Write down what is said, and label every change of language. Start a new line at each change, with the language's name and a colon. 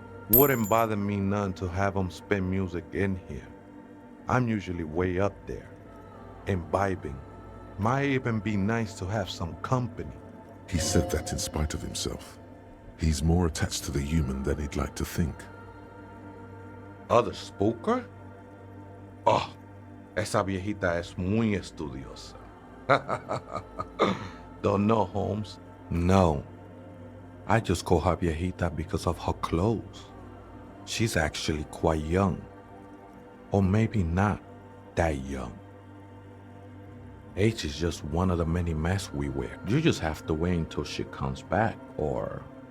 English: Wouldn't bother me none to have them spin music in here. I'm usually way up there, imbibing. Might even be nice to have some company. He said that in spite of himself. He's more attached to the human than he'd like to think. Other spooker?
Spanish: Oh, esa viejita es muy estudiosa.
English: Don't know, Holmes?
Spanish: No.
English: I just call her viejita because of her clothes. She's actually quite young. Or maybe not that young. Age is just one of the many masks we wear. You just have to wait until she comes back, or...